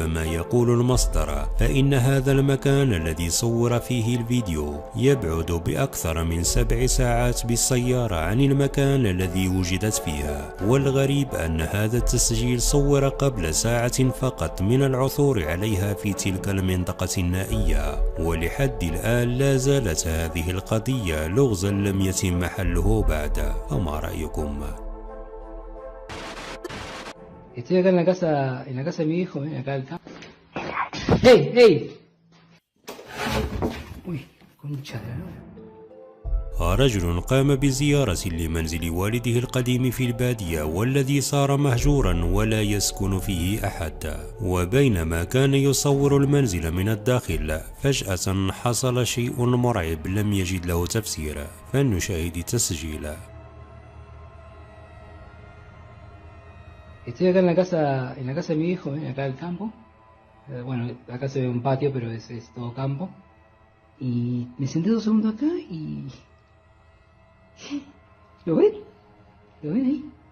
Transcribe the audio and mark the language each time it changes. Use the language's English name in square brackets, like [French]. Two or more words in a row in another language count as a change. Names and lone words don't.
[Arabic] ما يقول المصدر فإن هذا المكان الذي صور فيه الفيديو يبعد بأكثر من 7 ساعات بالسيارة عن المكان الذي وجدت فيه. والغريب أن هذا التسجيل صور قبل ساعة فقط من العثور عليها في تلك المنطقة النائية، ولحد الآن لا زالت هذه القضية لغزا لم يتم حله بعد. فما رأيكم؟ [Spanish] Estoy acá en la casa de mi hijo, acá al campo. ¡Ey! ¡Ey! Uy, concha de la lora. [Arabic] رجل قام بزيارة لمنزل والده القديم في البادية والذي صار مهجورا ولا يسكن فيه أحد، وبينما كان يصور المنزل من الداخل فجأة حصل شيء مرعب لم يجد له تفسير. فلنشاهد التسجيل. [Spanish] Estoy acá en la casa de mi hijo, acá al campo. Bueno, acá se ve un patio, pero es todo campo. Y me senté 2 segundos acá y... ¿Lo ven? ¿Lo ven ahí?